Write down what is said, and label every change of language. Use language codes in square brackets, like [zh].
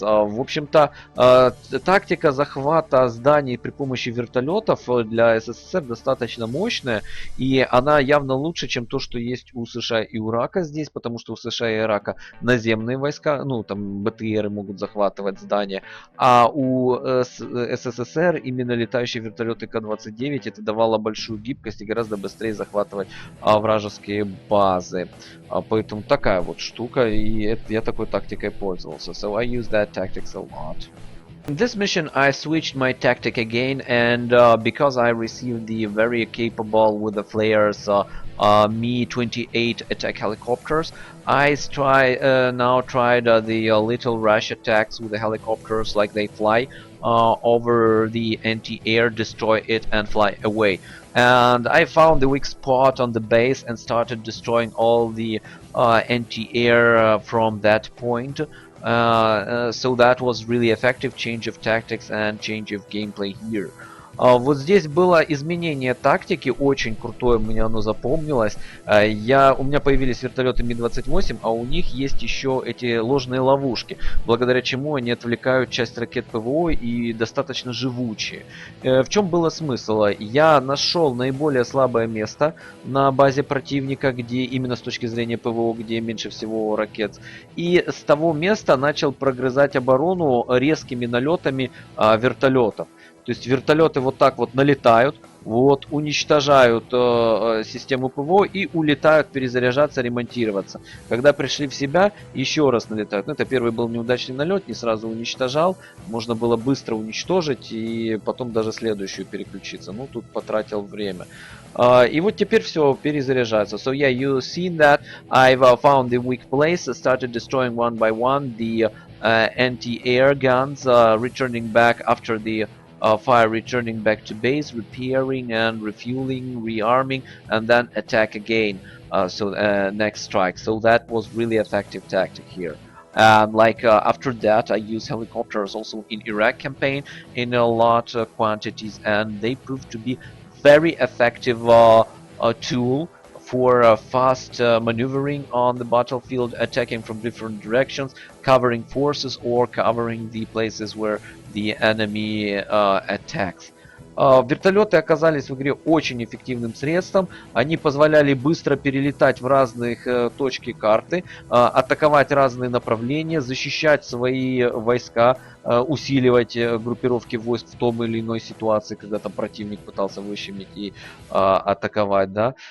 [ru] В общем-то, тактика захвата зданий при помощи вертолетов для СССР достаточно мощная, и она явно лучше, чем то, что есть у США и у Ирака здесь, потому что у США и Ирака наземные войска, ну там БТРы могут захватывать здания, а у СССР именно летающие вертолеты К-29 это давало большую гибкость и гораздо быстрее захватывать вражеские базы. Поэтому такая вот штука, и я такой тактикой пользовался. [en] So I use that tactics a lot. In this mission I switched my tactic again, and because I received the very capable with the flares Me-28 attack helicopters, I now tried the little rush attacks with the helicopters, like they fly over the anti-air, destroy it and fly away. And I found the weak spot on the base and started destroying all the anti-air from that point. So that was really effective change of tactics and change of gameplay here. [ru] Вот здесь было изменение тактики, очень крутое, мне оно запомнилось. У меня появились вертолеты Ми-28, а у них есть еще эти ложные ловушки, благодаря чему они отвлекают часть ракет ПВО и достаточно живучие. В чем был смысл? Я нашел наиболее слабое место на базе противника, где именно с точки зрения ПВО, где меньше всего ракет, и с того места начал прогрызать оборону резкими налетами вертолетов. То есть вертолеты вот так вот налетают, вот, уничтожают систему ПВО и улетают перезаряжаться, ремонтироваться. Когда пришли в себя, еще раз налетают. Ну, это первый был неудачный налет, не сразу уничтожал. Можно было быстро уничтожить и потом даже следующую переключиться. Ну, тут потратил время. И вот теперь все перезаряжается. [en] So yeah, you've seen that I've found the weak place, started destroying one by one the anti-air guns, returning back after the fire, returning back to base, repairing and refueling, rearming, and then attack again. Next strike. So that was really effective tactic here. And after that, I used helicopters also in Iraq campaign in a lot of quantities, and they proved to be very effective tool for fast maneuvering on the battlefield, attacking from different directions, covering forces or covering the places where the enemy attacks. [ru] Вертолеты оказались в игре очень эффективным средством. Они позволяли быстро перелетать в разных точки карты, атаковать разные направления, защищать свои войска, усиливать группировки войск в том или иной ситуации, когда там противник пытался выщемить и атаковать, да.